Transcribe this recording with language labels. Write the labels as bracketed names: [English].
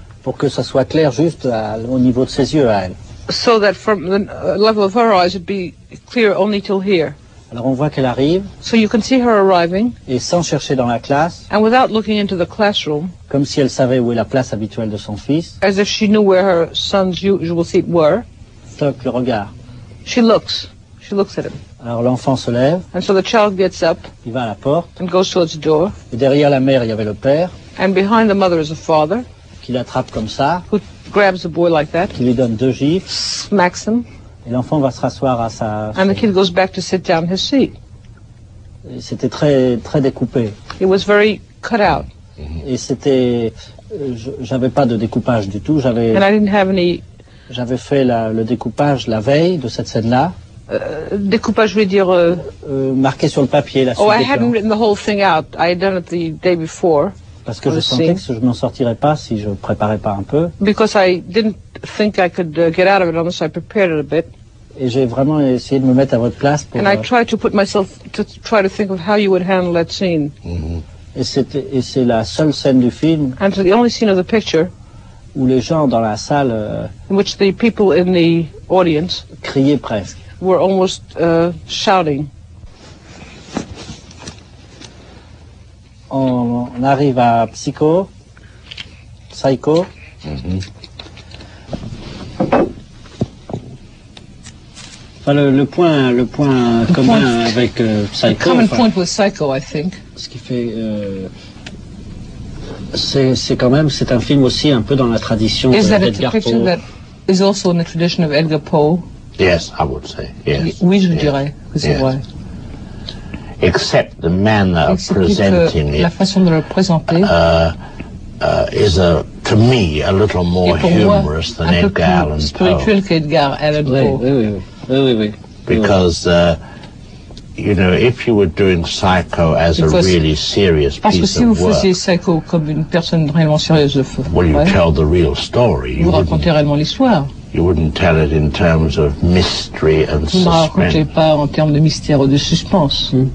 [French] Pour que ça soit clair juste au niveau de ses yeux à elle. [English] So that from the level of her eyes it'd be clear only till here. [French] Alors on voit qu'elle arrive. [English] So you can see her arriving. [French] Et sans chercher dans la classe. [English] And without looking into the classroom. [French] Comme si elle savait où est la place habituelle de son fils. [English] As if she knew where her son's usual seat were. [French] Toc le regard. [English] She looks at him. [French] Alors l'enfant se lève. [English] And so the child gets up. [French] Il va à la porte. [English] And goes towards the door. [French] Et derrière la mère, il y avait le père. [English] And behind the mother is a father. [French] Qui l'attrape comme ça. [English] Who grabs the boy like that. [French] Qui lui donne 2 gifles. [English] Smacks him. [French] Et l'enfant va se rasseoir à sa... [English] And the kid goes back to sit down in his seat. [French] C'était très, très découpé. [English] It was very cut out. [French] Et c'était... j'avais pas de découpage du tout. [English] And I didn't have any... [French] J'avais fait le découpage la veille de cette scène-là. Découpage, je veux dire... marqué sur le papier, la suite [English] I hadn't written the whole thing out. I had done it the day before. [French] Parce que je sentais que je m'en sortirais pas si je préparais pas un peu. [English] Because I didn't think I could get out of it unless I prepared it a bit. [French] Et j'ai vraiment essayé de me mettre à votre place pour... [English] And I tried to put myself to try to think of how you would handle that scene. [French] Et c'est la seule scène du film. [English] And the only scene of the picture. [French] Où les gens dans la salle. [English] In which the people in the audience. [French] Criaient presque. [English] Were almost shouting. [French] On arrive à Psycho. Enfin, le point commun avec Psycho. [English] The common point with Psycho, I think. [French] Ce qui fait, c'est un film aussi un peu dans la tradition d'Edgar Poe. [English] That is also in the tradition of Edgar Poe. Yes, I would say. Yes. [French] Oui, je dirais que c'est vrai. [English] Except the manner of presenting it, [French] la façon de le présenter, [English] is to me a little more humorous than Edgar Allan Poe. [French] Spirituel qu'Edgar Allan Poe. Oui. [English] Because you know, if you were doing Psycho as a really serious piece of work, [French] parce que si vous faisiez Psycho comme une personne réellement sérieuse de feu, [English] well, you tell the real story. [French] Vous racontez réellement l'histoire. [English] You wouldn't tell it in terms of mystery and suspense. [French] Vous ne racontez pas en termes de mystère ou de suspense.